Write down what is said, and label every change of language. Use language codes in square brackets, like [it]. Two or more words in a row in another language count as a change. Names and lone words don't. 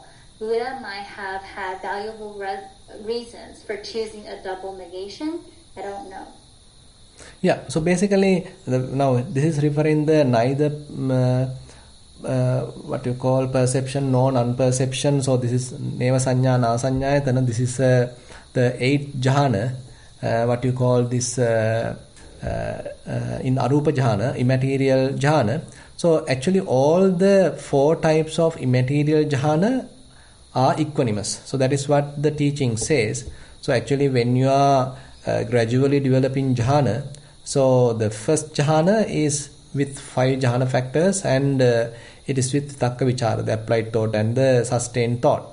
[en] Buddha might have had valuable reasons for choosing a double negation. I don't know. Yeah, so basically, now this is referring the neither what you call perception nor non-perception. So this is [pi] neva sanya na sanyayatana. [en] This is the 8th jhana, what you call this in [pi] arupa jhana, [en] immaterial jhana. So actually all the 4 types of immaterial jhana are equanimous. So that is what the teaching says. So actually when you are gradually developing jhana, so the first jhana is with 5 jhana factors, and it is with [pi] takka vichara, [en] the applied thought and the sustained thought.